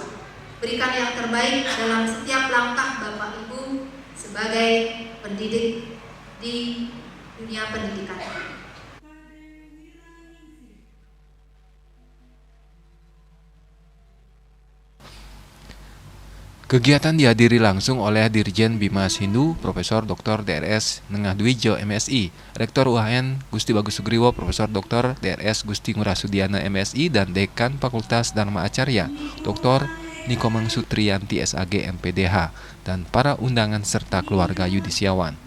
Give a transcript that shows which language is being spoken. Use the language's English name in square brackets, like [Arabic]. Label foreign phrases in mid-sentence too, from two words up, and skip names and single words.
[Indonesian] Berikan yang terbaik dalam setiap langkah Bapak Ibu sebagai pendidik di dunia pendidikan. Kegiatan dihadiri langsung oleh Dirjen Bimas Hindu, Profesor Dr. DRS Nengah Dwijo MSI, Rektor UHN Gusti Bagus Sugriwo, Profesor Dr. DRS Gusti Ngurah Sudiana MSI, dan Dekan Fakultas Dharma Acarya, Dr. Nikomang Sutriyanti SAG MPDH, dan para undangan serta keluarga yudisiawan.